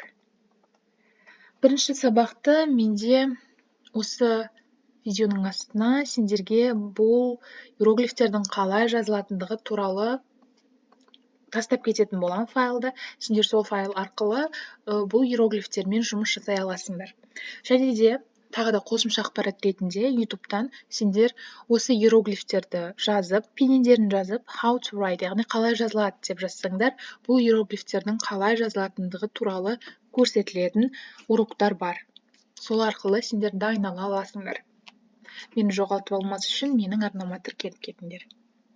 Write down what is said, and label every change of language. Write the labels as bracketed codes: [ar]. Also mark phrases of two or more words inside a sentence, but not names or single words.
[kk] Бірінші сабақты менде осы видеоның астына сендерге бұл иероглифтердің қалай жазылатындығы туралы тастап кететін болам файлды. Сендер сол файл арқылы бұл иероглифтермен жұмыс жасай аласыңдар. Және де тағы да қосымша ақпарат ретінде ютубтан сендер осы иероглифтерді жазып, пенендерін жазып, [en] how to write, [kk] яғни қалай жазылады деп жазсаңдар, бұл иероглифтердің қалай жазылатындығы туралы көрсетілетін уроктар бар. Сол арқылы сендер дайындала аласыңдар. Мені жоғалтып алмас үшін менің арнама тіркеліп кетіңдер.